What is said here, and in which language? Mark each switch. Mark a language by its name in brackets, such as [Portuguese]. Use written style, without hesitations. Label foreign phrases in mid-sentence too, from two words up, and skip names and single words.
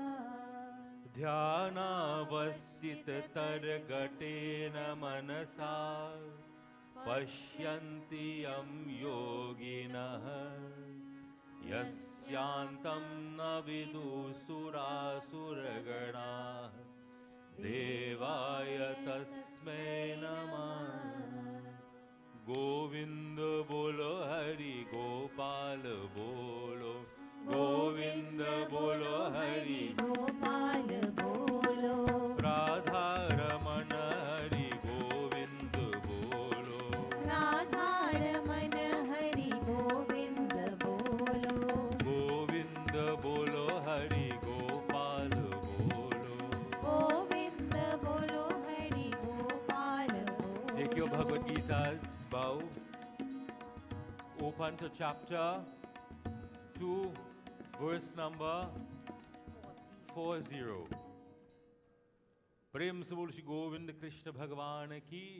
[Sanskrit] ध्यानावस्थित तद्गतेन मनसा पश्यन्ति यं योगिनः यस्यांतं न विदुसुरासुरगणाः देवाय तस्मै नमः. [Hindi] गोविंद बोलो हरि गोपाल बोलो गोविंद बोलो हरि गोपाल बोलो राधा रमण हरि गोविंद बोलो राधा रमण हरि गोविंद बोलो गोविंद बोलो हरि गोपाल बोलो. गोविंद बोलो हरि गोपाल बोलो. [English] Take your Bhagavad Gita's, bow. Open to chapter 2, verse number 40. [Hindi] प्रेम से बोल श्री गोविंद कृष्ण भगवान की.